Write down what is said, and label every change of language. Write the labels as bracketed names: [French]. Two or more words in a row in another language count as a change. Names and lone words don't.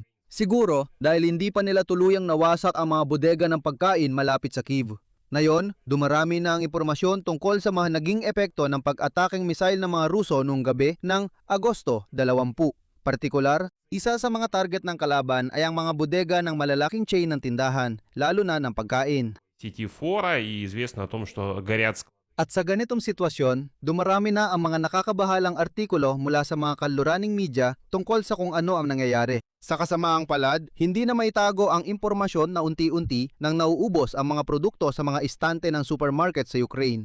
[Filipino] Siguro dahil hindi pa nila tuluyang nawasak ang mga bodega ng pagkain malapit sa Kyiv. Ngayon, dumarami na ang impormasyon tungkol sa mga naging epekto ng pag-ataking missile ng mga Ruso noong gabi ng Agosto 20. Partikular, isa sa mga target ng kalaban ay ang mga bodega ng malalaking chain ng tindahan, lalo na ng pagkain. [Russian] Сети фора, и известно о том, что горят. [Filipino] At sa ganitong sitwasyon, dumarami na ang mga nakakabahalang artikulo mula sa mga kanluraning media tungkol sa kung ano ang nangyayari. Sa kasamaang palad, hindi na maitago ang impormasyon na unti-unti nang nauubos ang mga produkto sa mga istante ng supermarket sa Ukraine.